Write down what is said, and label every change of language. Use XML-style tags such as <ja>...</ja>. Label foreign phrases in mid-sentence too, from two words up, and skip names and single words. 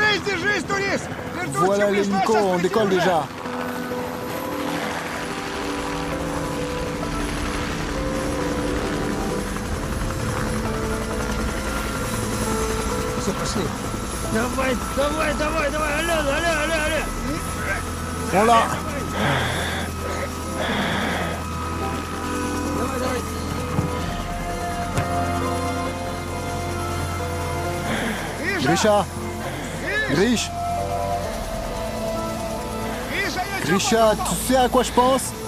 <fr>Voilà l'hélico, on décolle déjà.</fr> <ru>Все, пошли. Давай, давай, давай, давай,</ru> <fr>allez. On l'a. Grisha. Grisha, tu sais à quoi je pense?</fr>